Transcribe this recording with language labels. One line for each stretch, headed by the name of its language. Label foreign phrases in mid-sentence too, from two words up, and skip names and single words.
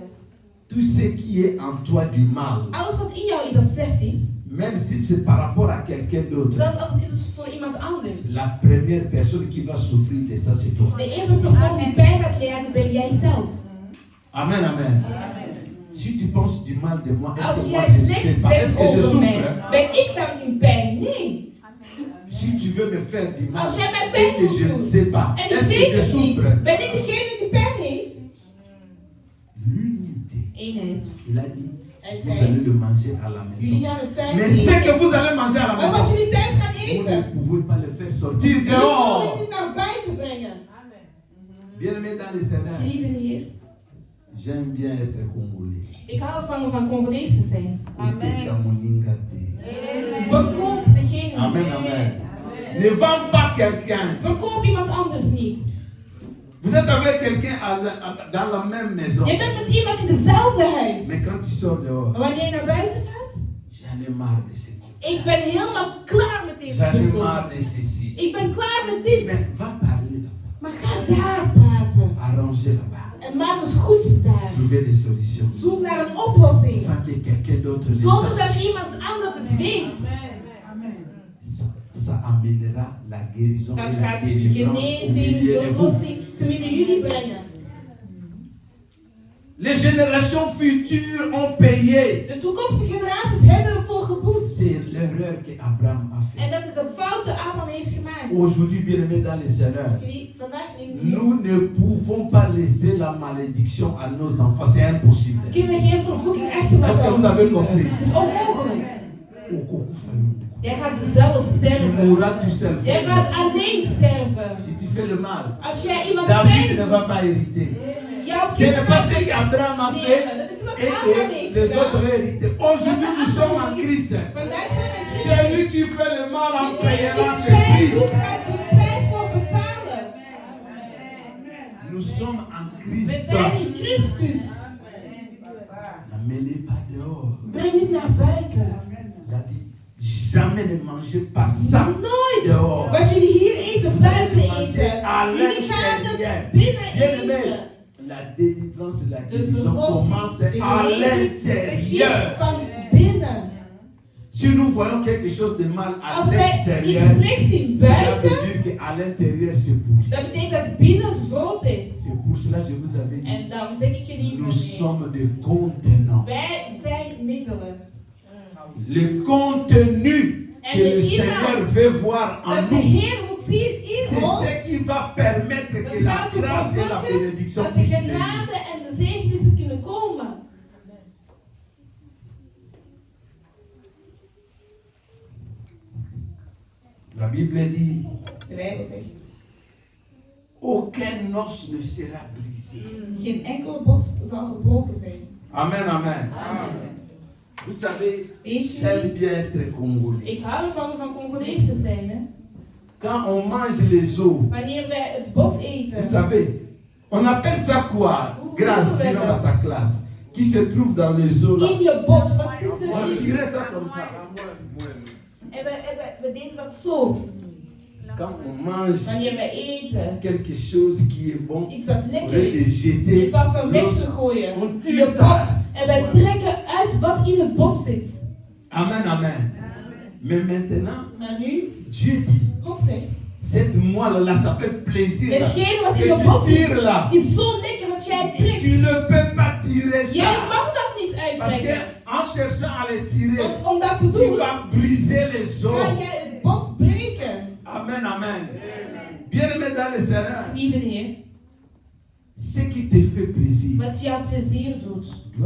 French: Tout ce qui est en toi du mal,
Dutch: Alles wat in jou is dat slecht is,
French: même si c'est par rapport à quelqu'un d'autre,
Dutch: zelfs als het is voor iemand anders.
French: la première personne qui va souffrir de ça, c'est toi.
Dutch: De eerste persoon die pijn gaat lijden ben jij zelf.
French: Amen, amen. Si tu penses du mal de moi, est-ce
Dutch: Als
French: que moi
Dutch: jij
French: c'est
Dutch: slecht
French: pas? Est-ce
Dutch: denkt
French: que je
Dutch: over mij,
French: souffre?
Dutch: ben ik dan in pijn? Nee.
French: Si tu veux me faire du mal
Dutch: Als jij mij
French: et
Dutch: pijn
French: que
Dutch: wilt
French: je ne
Dutch: doen
French: sais pas,
Dutch: en ik
French: est-ce que
Dutch: weet
French: je
Dutch: het niet,
French: souffre?
Dutch: ben ik degene die pijn heeft?
French: L'unité.
Dutch: Eenheid.
French: Il a dit,
Dutch: Hij
French: vous
Dutch: zei,
French: allez le manger à la
Dutch: jullie
French: maison.
Dutch: gaan het thuis
French: Mais ce que
Dutch: eten.
French: vous allez manger à la
Dutch: Maar wat
French: maison,
Dutch: jullie thuis gaan
French: vous
Dutch: eten,
French: ne pouvez pas le faire sortir
Dutch: jullie mogen
French: dehors.
Dutch: het niet naar buiten brengen.
French: Bien-aimé dans le Seigneur,
Dutch: Geliefde Heer,
French: j'aime bien être congolais.
Dutch: ik hou ervan om van Congolees te zijn.
Lingala: Uteka moninga te.
Dutch: Verkoop degene
French: Amen,
Dutch: niet.
French: amen. Ne vends pas quelqu'un.
Dutch: Verkoop iemand anders niet.
French: Vous êtes avec quelqu'un dans la même maison.
Dutch: Je bent met iemand in dezelfde huis.
French: Mais quand tu sors dehors,
Dutch: Maar wanneer je naar buiten gaat,
French: j'en ai marre de ce.
Dutch: ik ben helemaal klaar met deze
French: J'en ai
Dutch: persoon.
French: marre de ceci.
Dutch: Ik ben klaar met dit.
French: Mais va parler là-bas.
Dutch: Maar ga daar praten.
French: Arranger là-bas.
Dutch: En maak het goed daar.
French: Trouver des solutions.
Dutch: Zoek naar een oplossing.
French: Sans que quelqu'un d'autre ne
Dutch: Zonder dat
French: sache.
Dutch: iemand anders het weet.
French: Ça amènera la guérison
Dutch: Dat
French: et la
Dutch: gaat
French: délivrance au
Dutch: genezing,
French: milieu de vous.
Dutch: verlossing te midden jullie brengen.
French: Les générations futures ont payé.
Dutch: De toekomstige generaties hebben ervoor geboet.
French: C'est l'erreur qu'Abraham a fait.
Dutch: En dat is een fout die Abraham heeft gemaakt.
French: Aujourd'hui, bien-aimés dans le Seigneur,
Dutch: Jullie vandaag in
French: nous ne pouvons pas laisser la malédiction à nos enfants. C'est impossible.
Dutch: kunnen geen vervloeking achterlaten.
French: Est-ce que vous avez compris?
Dutch: Het is onmogelijk.
French: Tu
Dutch: Jij gaat zelf sterven.
French: mourras tout seul.
Dutch: Jij
French: frère.
Dutch: gaat alleen sterven.
French: Si tu fais le mal,
Dutch: Als jij iemand
French: David
Dutch: pijn
French: ne va
Dutch: doet,
French: pas hériter.
Dutch: jouw
French: Ce n'est
Dutch: kind
French: pas
Dutch: gaat
French: ce
Dutch: niet
French: qu'Abraham a fait
Dutch: leren. Dat is wat
French: et
Dutch: Abraham
French: que
Dutch: heeft
French: les autres
Dutch: gedaan.
French: ont hérité. Aujourd'hui, nous sommes en Christ.
Dutch: Vandaag zijn we in
French: Celui
Dutch: Christus.
French: qui fait le mal en
Dutch: Die
French: payera le
Dutch: pijn
French: prix.
Dutch: doet, gaat de prijs voor betalen.
French: Nous sommes en
Dutch: We
French: Christ.
Dutch: zijn in Christus.
French: N'amenez pas dehors.
Dutch: Breng niet naar buiten.
French: Il a dit, jamais ne mangez pas ça
Dutch: Nooit
French: dehors.
Dutch: wat jullie hier eten, buiten eten.
French: À
Dutch: Jullie gaan
French: l'intérieur.
Dutch: het binnen
French: Bien-aimé,
Dutch: eten.
French: la délivrance et la
Dutch: De
French: guérison
Dutch: verlossing,
French: commencent
Dutch: de
French: à
Dutch: genezing
French: l'intérieur.
Dutch: begint van binnen.
French: Si nous voyons quelque chose de mal à
Dutch: Als wij
French: l'extérieur,
Dutch: iets slechts zien
French: cela
Dutch: buiten,
French: veut dire qu'à l'intérieur c'est pourri.
Dutch: dat betekent dat binnen het rood is.
French: C'est pour cela que je vous avais dit,
Dutch: En daarom zeg ik je
French: nous
Dutch: niet
French: sommes des contenants.
Dutch: wij zijn middelen.
French: Le contenu
Dutch: En
French: que
Dutch: de
French: le Seigneur
Dutch: inhoud
French: veut voir en
Dutch: Dat de
French: nous,
Dutch: Heer moet zien in
French: c'est
Dutch: ons.
French: ce qui va permettre
Dutch: Dat
French: que la
Dutch: gaat ervoor
French: grâce et la
Dutch: zorgen
French: bénédiction
Dutch: dat de
French: puissent venir.
Dutch: genade en de zegenissen kunnen komen.
French: La Bible dit,
Dutch: De Bijbel zegt,
French: aucun os ne sera brisé.
Dutch: geen enkel bot zal gebroken zijn.
French: Amen, amen. Vous savez, j'aime bien être congolais.
Dutch: Ik hou ervan om van Congolees te zijn. Hè?
French: Quand on mange les os,
Dutch: Wanneer wij het bot
French: vous
Dutch: eten,
French: savez, on appelle ça quoi? Grâce,
Dutch: Hoe
French: dans
Dutch: dat?
French: ta classe, qui se trouve dans les os là.
Dutch: in je bot, wat zit
French: On
Dutch: erin?
French: dirait ça comme ça.
Dutch: En we deden dat zo.
French: Quand on mange
Dutch: Wanneer wij eten,
French: quelque chose qui est bon,
Dutch: iets dat
French: on
Dutch: lekker
French: aurait de
Dutch: is, in
French: jeter
Dutch: plaats van weg te
French: l'os.
Dutch: gooien,
French: On
Dutch: je
French: tire
Dutch: bot.
French: ça.
Dutch: En wij trekken uit wat in het bot zit.
French: Amen, amen. Mais maintenant,
Dutch: Maar nu,
French: Dieu dit,
Dutch: God zegt,
French: cette moelle-là, ça fait plaisir. Là.
Dutch: hetgeen wat
French: Que
Dutch: in het
French: tu
Dutch: bot zit,
French: tires là.
Dutch: is zo lekker dat jij
French: Tu
Dutch: prikt.
French: ne peux pas tirer
Dutch: Jij
French: ça.
Dutch: mag dat niet
French: Parce
Dutch: uittrekken.
French: qu'en cherchant à les tirer,
Dutch: Want om dat te
French: tu
Dutch: doen,
French: vas briser les os.
Dutch: ga jij het bot breken.
French: Amen, amen. Bien-aimé dans le Seigneur,
Dutch: Lieve Heer,
French: ce qui te fait plaisir
Dutch: wat jou plezier doet,